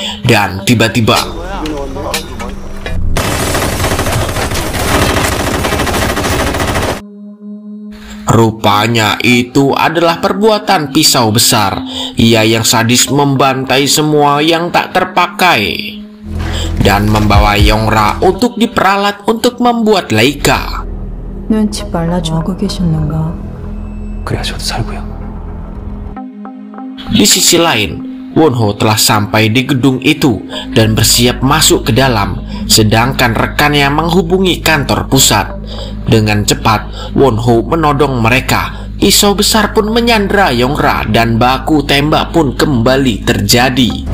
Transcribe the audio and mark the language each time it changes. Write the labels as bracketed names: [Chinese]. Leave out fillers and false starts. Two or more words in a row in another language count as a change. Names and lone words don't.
[Indonesian] Dan tiba-tiba rupanya itu adalah perbuatan pisau besar. Ia yang sadis membantai semua yang tak terpakai dan membawa Yongra untuk diperalat untuk membuat Laika. [Korean] 눈치 빨라주고 계셨는가? 그래야 저도 살고요. [Indonesian] Di sisi lain, Won-ho telah sampai di gedung itu dan bersiap masuk ke dalam, sedangkan rekannya menghubungi kantor pusat. Dengan cepat, Won-ho menodong mereka. Pisau besar pun menyandra Yongra dan baku tembak pun kembali terjadi.